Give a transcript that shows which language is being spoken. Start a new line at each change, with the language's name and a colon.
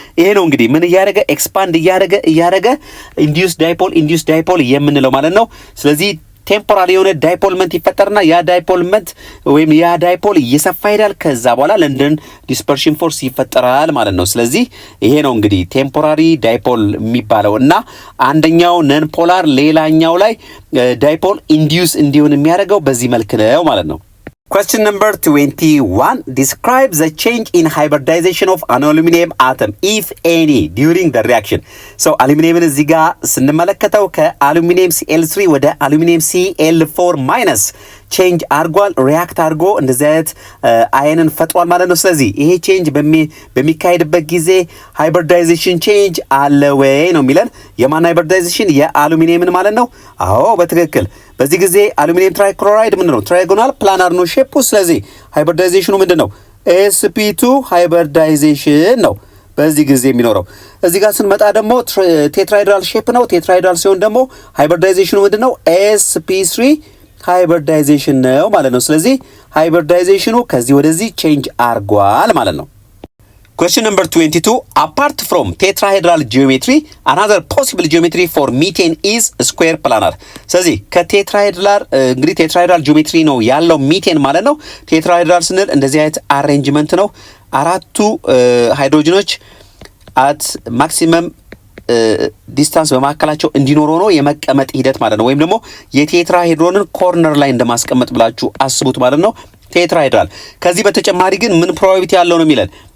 Amharic: ይሄ ነው እንግዲህ ምን እያደረገ ኤክስፓንድ እያደረገ ኢንዲዩስድ ዳይፖል የምንለው ማለት ነው። ስለዚህ ቴምፖራሪ የሆነ ዳይፖልመንት ይፈጠርና ያ ዳይፖልመንት ወይም ያ ዳይፖል እየሰፋ ይሄዳል። ከዛ በኋላ ለንደን ዲስፐርሽን ፎርስ ይፈጠራል ማለት ነው። ስለዚህ ይሄ ነው እንግዲህ ቴምፖራሪ ዳይፖል የሚባለው እና አንደኛው ነን ፖላር ሌላኛው ላይ ዳይፖል ኢንዲዩስ እንዲሆን የሚያደርገው በዚህ መልክ ነው ማለት ነው።
English: Question number 21. Describe the change in hybridization of an aluminum atom, if any, during the reaction.
Amharic: So, aluminum እዚህ ጋር ስንመለከተው ከአሉሚኒየም Cl3 ወደ አሉሚኒየም Cl4 ማይነስ ቼንጅ አርጓል፣ ሪያክት አርጎ እንደዚህ አይነት አየንን ፈጥሯል ማለት ነው። ስለዚህ ይሄ ቼንጅ በሚካሄድበት ጊዜ ሃይብሪዳይዜሽን ቼንጅ አለ ወይ ነው የሚለን። የማን ሃይብሪዳይዜሽን? የአሉሚኒየምን ማለት ነው። አዎ በትክክል። በዚህ ጊዜ አሉሚኒየም ትራይክሎራይድ ምንድነው? ትራይጎናል ፕላናር ነው ሼፑ። ስለዚህ ሃይብሪዳይዜሽኑ ምንድነው? sp2 ሃይብሪዳይዜሽን ነው በዚህ ጊዜ የሚኖረው። እዚህ ጋር ስንመጣ ደግሞ ቴትራይድራል ሼፕ ነው። ቴትራይድራል ሲሆን ደግሞ ሃይብሪዳይዜሽኑ ምንድነው? sp3 ሃይብሪዳይዜሽን ነው ማለት ነው። ስለዚህ ሃይብሪዳይዜሽኑ ከዚህ ወደዚህ ቼንጅ አርጓል ማለት ነው።
English: Question number 22. Apart from tetrahedral geometry, another possible geometry for methane is square planar.
Amharic: ስለዚህ ከቴትራሄድራል እንግዲህ ቴትራሄድራል ጂኦሜትሪ ነው ያለው ሚቴን ማለት ነው። ቴትራሄድራል ስንል እንደዚህ አይነት አሬንጅመንት ነው። አራቱ ሃይድሮጅኖች አት ማክሲመም ዲስታንስ በማካከላቸው እንዲኖር ሆኖ የመቀመጥ ሂደት ማለት ነው። ወይም ደግሞ የቴትራሄድሮንን ኮርነር ላይ እንደማስቀመጥ ብላችሁ አስቡት ማለት ነው። ቴትራሄድራል ከዚህ በተጨማሪ ግን ምን ፕሮባቢሊቲ ያለው ነው የሚለን?